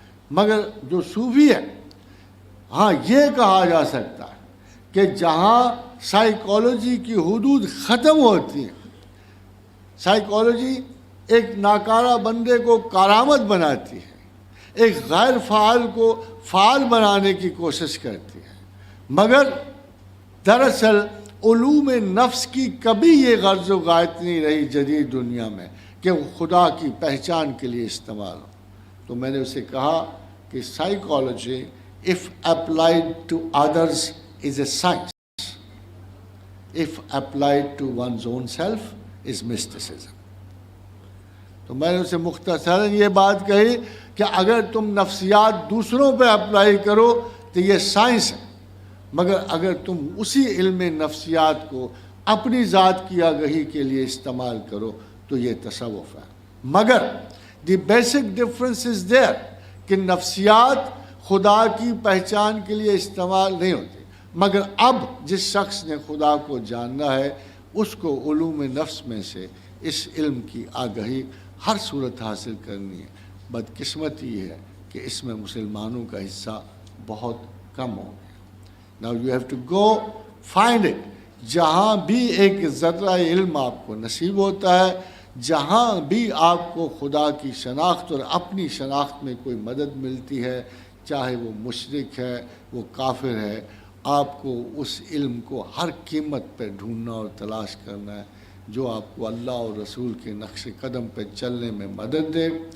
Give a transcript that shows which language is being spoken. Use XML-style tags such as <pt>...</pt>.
<ur>مگر جو صوفی ہے، ہاں یہ کہا جا سکتا ہے کہ جہاں سائیکالوجی کی حدود ختم ہوتی ہیں، سائیکالوجی ایک ناکارہ بندے کو کارآمد بناتی ہے، ایک غیر فعال کو فعال بنانے کی کوشش کرتی ہے، مگر دراصل علوم نفس کی کبھی یہ غرض و غایت نہیں رہی جدید دنیا میں کہ وہ خدا کی پہچان کے لیے استعمال ہو. تو میں نے اسے کہا کہ psychology</ur> <en>if applied to others is a science, if applied to one's own self is mysticism.</en> <ur>تو میں نے اسے مختصراً یہ بات کہی کہ اگر تم نفسیات دوسروں پہ اپلائی کرو تو یہ سائنس ہے، مگر اگر تم اسی علم نفسیات کو اپنی ذات کی آگہی کے لیے استعمال کرو تو یہ تصوف ہے. مگر</ur> <en>the basic difference is there</en> <ur>کہ نفسیات خدا کی پہچان کے لیے استعمال نہیں ہوتی، مگر اب جس شخص نے خدا کو جاننا ہے اس کو علوم نفس میں سے اس علم کی آگہی ہر صورت حاصل کرنی ہے. بدقسمتی یہ ہے کہ اس میں مسلمانوں کا حصہ بہت کم ہوں گے.</ur> <en>Now you have to go find it.</en> <ur>جہاں بھی ایک ذرہ علم آپ کو نصیب ہوتا ہے, جہاں بھی آپ کو خدا کی شناخت اور اپنی شناخت میں کوئی مدد ملتی ہے, چاہے وہ مشرک ہے, وہ کافر ہے, آپ کو اس علم کو ہر قیمت پہ ڈھونڈنا اور تلاش کرنا ہے جو آپ کو اللہ اور رسول کے نقش قدم پہ چلنے میں مدد دے.</ur>